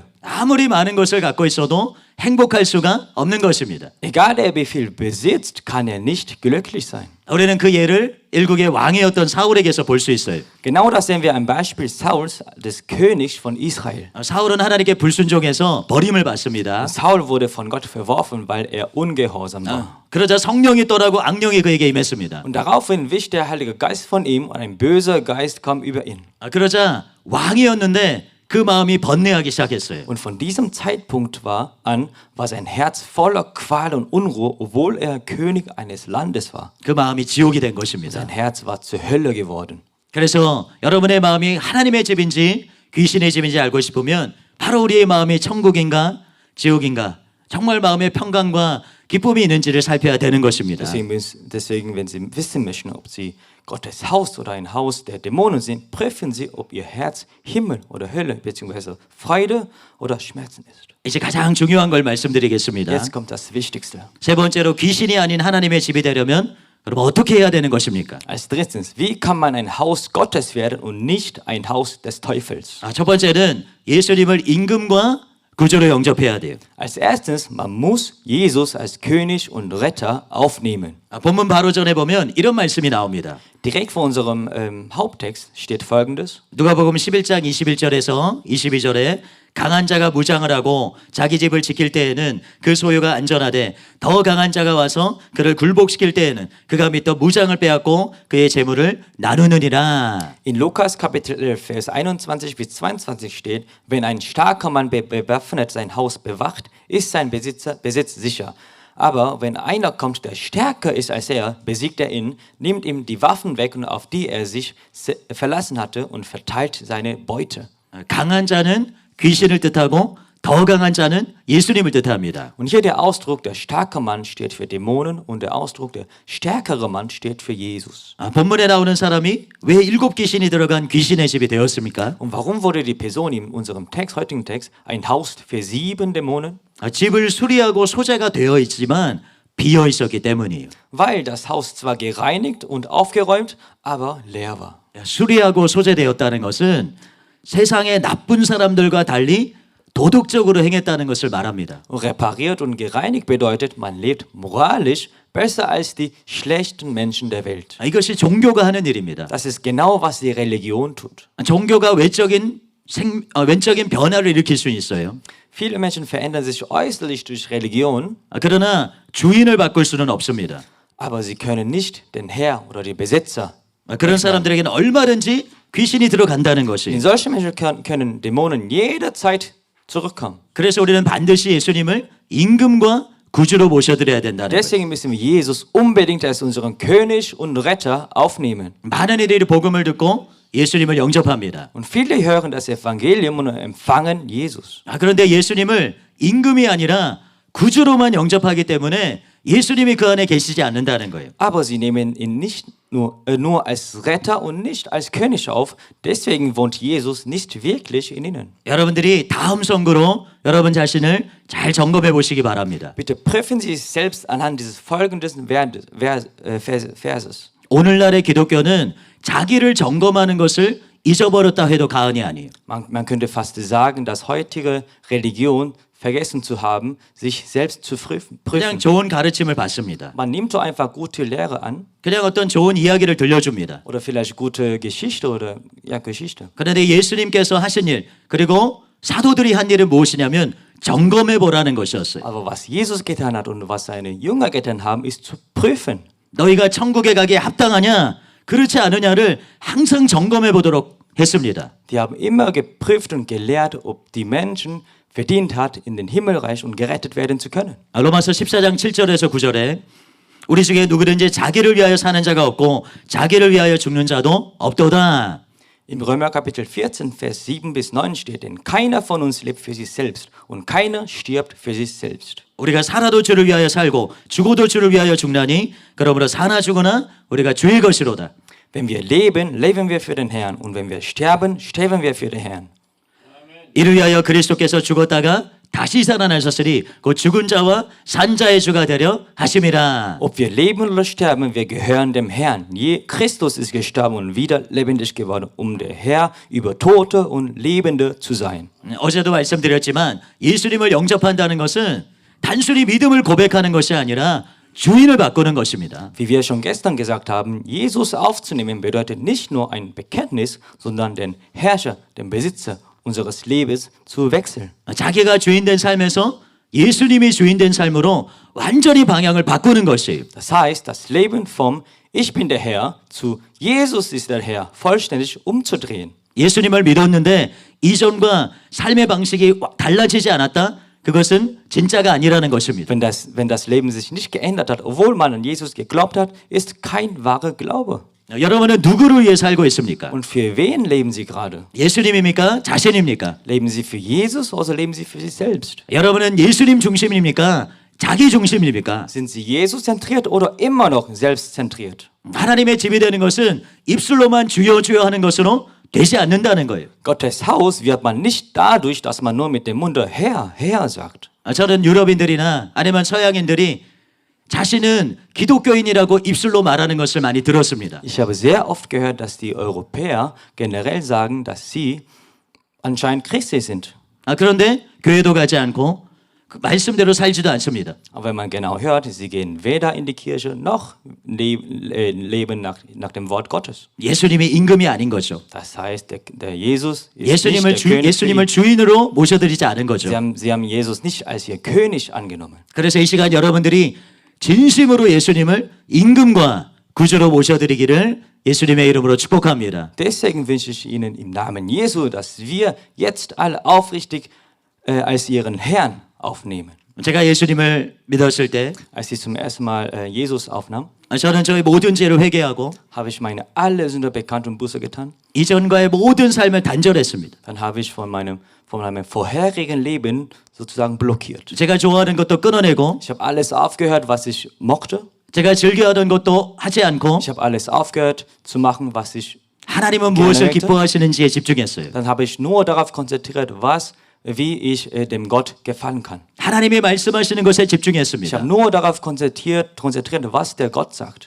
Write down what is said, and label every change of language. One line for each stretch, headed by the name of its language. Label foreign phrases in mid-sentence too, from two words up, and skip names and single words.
Korean: 아무리 많은 것을 갖고 있어도 행복할 수가 없는 것입니다.
German: Egal, wie viel besitzt, kann er nicht glücklich sein.
Korean: 우리는 그 예를 일국의 왕이었던 사울에게서 볼 수 있어요.
German: Genau das sehen wir am Beispiel Sauls, des Königs von Israel.
Korean: 사울은 하나님께 불순종해서 버림을 받습니다.
German: Saul wurde von Gott verworfen, weil er ungehorsam war.
Korean: 그러자 성령이 떠나고 악령이 그에게 임했습니다.
German: Und daraufhin wich der Heilige Geist von ihm und ein böser Geist kam über ihn.
Korean: 그러자 왕이었는데 그 마음이 번뇌하기 시작했어요.
German: Und von diesem Zeitpunkt an war sein Herz voller Qual und Unruhe, obwohl er König eines Landes war.
Korean: 그 마음이 지옥이 된 것입니다.
German: Sein Herz war zur Hölle geworden.
Korean: 그래서 여러분의 마음이 하나님의 집인지 귀신의 집인지 알고 싶으면 바로 우리의 마음이 천국인가 지옥인가 정말 마음의 평강과 기쁨이 있는지를 살펴야 되는 것입니다.
German: Deswegen, wenn Sie wissen möchten, ob Sie Gottes Haus oder ein Haus der Dämonen sind, prüfen Sie, ob Ihr Herz Himmel oder Hölle bzw. Freude oder Schmerzen ist.
Korean: 이제 가장 중요한 걸 말씀드리겠습니다.
German: Jetzt kommt das Wichtigste.
Korean: 세 번째로 귀신이 아닌 하나님의 집이 되려면 그럼 어떻게 해야 되는 것입니까?
German: Als drittens, wie kann man ein Haus Gottes werden und nicht ein Haus des Teufels?
Korean: 첫 번째는 예수님을 임금과 구주로 영접해야 돼요.
German: Als erstes, man muss Jesus als König und Retter aufnehmen.
Korean: 본문 바로 전에 보면 이런 말씀이 나옵니다.
German: Direkt vor unserem Haupttext steht Folgendes.
Korean: 누가복음 11장 21절에서 22절에 강한 자가 무장을 하고 자기 집을 지킬 때에는 그 소유가 안전하되 더 강한 자가 와서 그를 굴복시킬 때에는 그가 밑더 무장을 빼앗고 그의 재물을 나누느니라.
German: In Lukas Kapitel 11, Vers 21 bis 22 steht, wenn ein starker Mann bewaffnet sein Haus bewacht, ist sein Besitz sicher. Aber wenn einer kommt, der stärker ist als er, besiegt er ihn, nimmt ihm die Waffen weg, auf die er sich verlassen hatte und verteilt seine Beute.
Korean: 강한 자는 귀신을 뜻하고 더 강한 자는 예수님을 뜻합니다.
German: Und hier der Ausdruck, der starke Mann steht für Dämonen und der Ausdruck, der stärkere Mann steht für Jesus.
Korean: 본문에 나오는 사람이 왜 7 귀신이 들어간 귀신의 집이 되었습니까?
German: Und warum wurde die Person in unserem Text, heutigen Text, ein Haus für 7 Dämonen?
Korean: 집을 수리하고 소재가 되어 있지만 비어 있었기 때문이에요.
German: Weil das Haus zwar gereinigt und aufgeräumt, aber leer war.
Korean: 수리하고 소재되었다는 것은 세상의 나쁜 사람들과 달리 도덕적으로 행했다는 것을 말합니다.
German: Und repariert und gereinigt bedeutet, man lebt moralisch besser als die schlechten Menschen der Welt.
Korean: 이것이 종교가 하는 일입니다.
German: Das ist genau, was die Religion tut.
Korean: 종교가 외적인 변화를 일으킬 수 있어요.
German: Viele Menschen verändern sich äußerlich durch Religion,
Korean: 그러나 주인을 바꿀 수는 없습니다.
German: aber sie können nicht den Herr oder die Besitzer.
Korean: 그런 사람들에게는 얼마든지 귀신이 들어간다는
German: In
Korean: 것이.
German: solche Menschen können Dämonen jederzeit zurückkommen.
Korean: 그래서 우리는 반드시 예수님을 임금과 구주로 모셔드려야 된다는 거예요.
German: Deswegen müssen wir Jesus unbedingt als unseren König und Retter aufnehmen.
Korean: 많은 이들이 복음을 듣고 예수님을 영접합니다.
German: Und viele hören das Evangelium und empfangen Jesus.
Korean: 그런데 예수님을 임금이 아니라 구주로만 영접하기 때문에 예수님이 그 안에 계시지 않는다는 거예요.
German: Aber sie nehmen ihn nicht nur als Retter und nicht als König auf. Deswegen wohnt Jesus nicht wirklich in ihnen.
Korean: 여러분들이 다음 선거로 여러분 자신을 잘 점검해 보시기 바랍니다.
German: Bitte prüfen Sie es selbst anhand dieses folgenden Verses.
Korean: 오늘날의 기독교는 자기를 점검하는 것을 잊어버렸다 해도 과언이 아니에요.
German: Man könnte fast sagen, dass heutige Religion vergessen zu haben, sich selbst zu
Korean: 그냥
German: prüfen.
Korean: 좋은 가르침을 받습니다.
German: Man nimmt so einfach gute Lehre an
Korean: 그냥 어떤 좋은 이야기를 들려줍니다.
German: oder vielleicht gute Geschichte oder ja Geschichte.
Korean: 그런데 예수님께서 하신 일 그리고 사도들이 한 일은 무엇이냐면 점검해 보라는 것이었어요.
German: Aber was Jesus getan hat und was seine Jünger getan haben, ist zu prüfen.
Korean: 너희가 천국에 가기에 합당하냐 그렇지 않으냐를 항상 점검해 보도록 했습니다.
German: Die haben immer geprüft und gelehrt, ob die Menschen verdient hat, in den Himmelreich und gerettet werden zu können.
Korean: 로마서 14장 7절에서 9절에 우리 중에 누구든지 자기를 위하여 사는 자가 없고 자기를 위하여 죽는 자도 없도다.
German: In Römer Kapitel 14, Vers 7 bis 9 steht, denn keiner von uns lebt für sich selbst und keiner stirbt für sich selbst.
Korean: 우리가 살아도 주를 위하여 살고 죽어도 주를 위하여 죽나니 그러므로 사나 죽으나 우리가 주의 것이로다.
German: Wenn wir leben, leben wir für den Herrn und wenn wir sterben, sterben wir für den Herrn.
Korean: 이를 위하여 그리스도께서 죽었다가 다시 살아나셨으니 곧 죽은 자와 산 자의 주가 되려 하심이라.
German: Ob wir leben oder sterben, wir gehören dem Herrn. Christus ist gestorben und wieder lebendig geworden, der Herr über Tote und Lebende zu sein.
Korean: 어제도 말씀드렸지만 예수님을 영접한다는 것은 단순히 믿음을 고백하는 것이 아니라 주인을 바꾸는 것입니다.
German: Wie wir schon gestern gesagt haben, Jesus aufzunehmen bedeutet nicht nur ein Bekenntnis, sondern den Herrscher, den Besitzer unseres Lebens zu wechseln.
Korean: 자기가 주인된 삶에서 예수님이 주인된 삶으로 완전히 방향을 바꾸는 것이에요.
German: Das heißt, das Leben vom Ich bin der Herr zu Jesus ist der Herr vollständig umzudrehen.
Korean: 예수님을 믿었는데 이전과 삶의 방식이 달라지지 않았다? 그것은 진짜가 아니라는 것입니다.
German: Wenn das Leben sich nicht geändert hat, obwohl man an Jesus geglaubt hat, ist kein wahrer Glaube.
Korean: 여러분은 누구를 위해 살고 있습니까?
German: Und für wen leben Sie gerade?
Korean: 예수님입니까? 자신입니까?
German: Leben Sie für Jesus oder leben Sie für sich selbst?
Korean: 여러분은 예수님 중심입니까? 자기 중심입니까?
German: Sind Sie Jesus-zentriert oder immer noch selbstzentriert?
Korean: 하나님의 집이 되는 것은 입술로만 주여 주여 하는 것으로 되지 않는다는 거예요.
German: Gottes Haus wird man nicht dadurch, dass man nur mit dem Munde Herr, Herr sagt.
Korean: 저는 유럽인들이나 아니면 서양인들이 자신은 기독교인이라고 입술로 말하는 것을 많이 들었습니다.
German: Ich habe sehr oft gehört, dass die Europäer generell sagen, dass sie anscheinend Christen sind.
Korean: 그런데 교회도 가지 않고 그 말씀대로 살지도 않습니다.
German: Aber wenn man genau hört, sie gehen weder in die Kirche noch leben nach dem Wort Gottes.
Korean: 예수님이 임금이 아닌 거죠.
German: Das heißt, der Jesus ist nicht
Korean: 예수님을,
German: der König.
Korean: 예수님을 주인으로 모셔드리지 않은 거죠.
German: Sie haben Jesus nicht als ihr König angenommen.
Korean: 그래서 이 시간 여러분들이 진심으로 예수님을 임금과 구주로 모셔드리기를 예수님의 이름으로 축복합니다.
German: Deswegen wünsche ich Ihnen im Namen Jesu, dass wir jetzt alle aufrichtig als ihren Herrn aufnehmen.
Korean: 제가 예수님을 믿었을 때
German: Als ich zum ersten Mal Jesus aufnahm,
Korean: 저는 저의 모든 죄를 회개하고
German: habe ich meine alle Sünder bekannt und Buße getan.
Korean: 이전과의 모든 삶을 단절했습니다.
German: Dann habe ich von meinem vorherigen Leben sozusagen blockiert.
Korean: 제가 좋아하는 것도 끊어내고
German: Ich habe alles aufgehört, was ich mochte.
Korean: 제가 즐겨하던 것도 하지 않고
German: Ich habe alles aufgehört zu machen, was ich.
Korean: 하나님은 무엇을 기뻐하시는지에 집중했어요.
German: Dann habe ich nur darauf konzentriert, wie ich dem Gott gefallen kann.
Korean: 하나님이 말씀하시는 것에
German: Ich
Korean: 집중했습니다.
German: habe nur darauf konzentriert, was der Gott sagt.